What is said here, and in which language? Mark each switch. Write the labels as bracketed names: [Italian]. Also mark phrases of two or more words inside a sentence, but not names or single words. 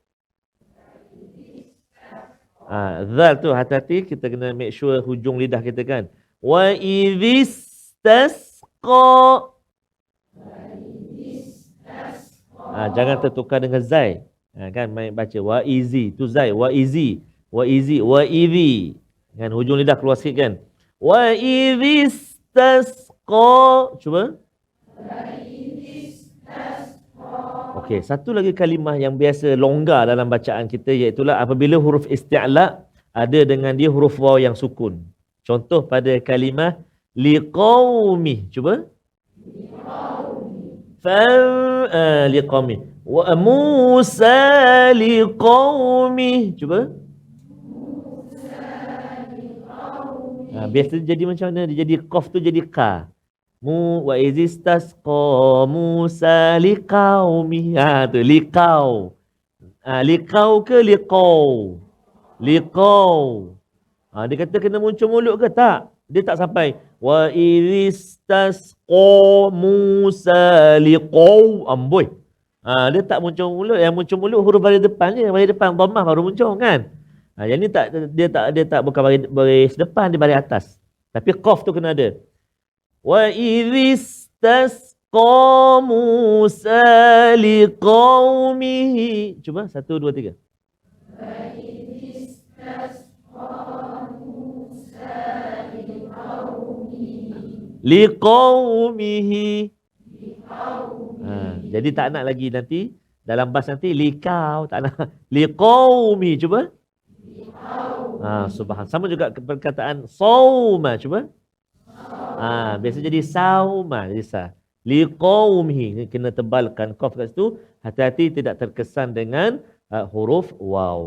[Malay] Zal tu hati-hati, kita kena make sure hujung lidah kita kan. [Arabic] وإذ استسقى. [Malay] Jangan tertukar dengan zai. Kan main baca [Arabic] وازي [Malay] tu zai, [Arabic] وازي, وازي, وإذي. [Malay] Kan hujung lidah keluar sikit kan. [Arabic] وإذ استسقى. Cuba. [Malay] Okey, satu lagi kalimah yang biasa longgar dalam bacaan kita iaitu apabila huruf isti'la ada dengan dia huruf waw yang sukun. Contoh pada kalimah liqaumi. Cuba. Liqaumi. [Arabic] وموسى لقومي. [Malay] Cuba. Biasa jadi macam mana? Dia jadi qaf tu jadi ka. [Arabic] وازستسقى موسى لقومي. [Malay] Tu liqau. Liqau ke liqau? Liqau. Dia kata kena muncul mulut ke tak? Dia tak sampai. [Arabic] وازستسقى موسى لقو. [Malay] Amboi. Dia tak muncul mulut. Yang muncul mulut huruf baris depan je. Baris depan dhammah baru muncul kan? Yang ni tak, dia tak bukan baris depan, dia baris atas. Tapi qaf tu kena ada. [Arabic] وإذ استسقى موسى لقومه. [Malay] Cuba 1 2 3. [Arabic] وإذ استسقى موسى لقومه. [Malay] Jadi tak nak lagi nanti dalam bas nanti liqau, tak nak. Liqaumi. Cuba. Subhan. Sama juga perkataan sauma. Cuba. Biasa jadi sauma, jadi sa. Liqaumihi, kena tebalkan qaf kat situ, hati-hati tidak terkesan dengan huruf waw.